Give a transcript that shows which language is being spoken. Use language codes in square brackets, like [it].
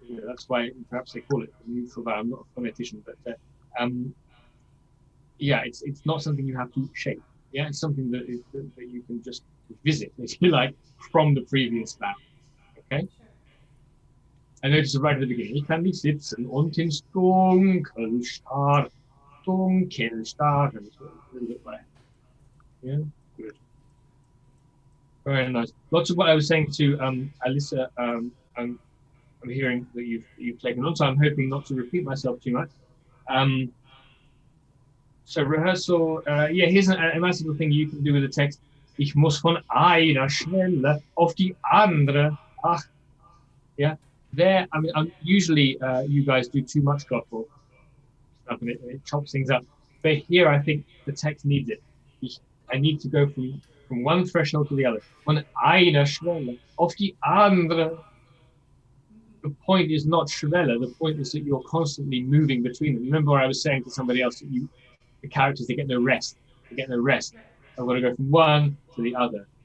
[en] That's why perhaps they call it a neutral vowel. I'm not a phonetician, but yeah, it's not something you have to shape. Yeah, it's something that you can just visit, if you like, from the previous vowel. Okay. I noticed right at the beginning. [de] Ich kann nicht sitzen und ins Dunkel starren. Dunkel starren. [en] So a little bit like. Yeah, good. Very nice. Lots of what I was saying to Alyssa. I'm hearing that you've taken on, so I'm hoping not to repeat myself too much. So rehearsal, yeah, here's a nice little thing you can do with the text. [de] Ich muss von einer Stelle auf die andere. Ach, yeah. [en] There, I mean, usually you guys do too much gospel stuff and it chops things up. But here, I think the text needs it. I need to go from one threshold to the other. [de] Von einer Schwelle auf die andere. [en] The point is not Schwelle. The point is that you're constantly moving between them. Remember what I was saying to somebody else, that the characters, they get no rest. They get no rest. I've got to go from one to the other.